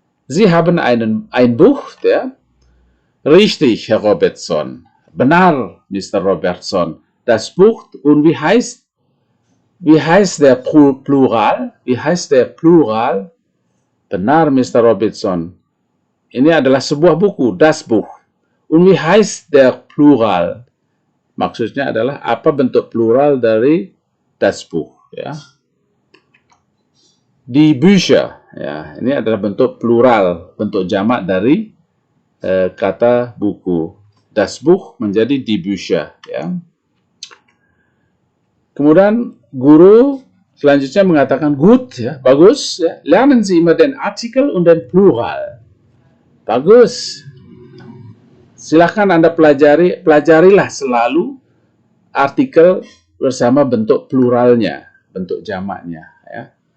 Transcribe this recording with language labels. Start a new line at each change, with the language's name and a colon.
German: Sie haben ein Buch, ya. Richtig, Herr Robertson. Benar, Mr. Robertson. das Buch und wie heißt der Plural? Wie heißt der Plural? Benar, Mr. Robinson.
Indonesian: Ini adalah sebuah buku, das Buch.
German: Und wie heißt der Plural?
Indonesian: Maksudnya adalah apa bentuk plural dari das Buch, ya. Die Bücher, ya. Ini adalah bentuk plural, bentuk jamak dari kata buku. Das Buch menjadi die Bücher, ya. Kemudian guru selanjutnya mengatakan gut, ya, bagus, ya.
German: Lernen Sie immer den Artikel und den Plural.
Indonesian: Bagus. Silahkan Anda pelajarilah selalu artikel bersama bentuk pluralnya, bentuk jamaknya, ya.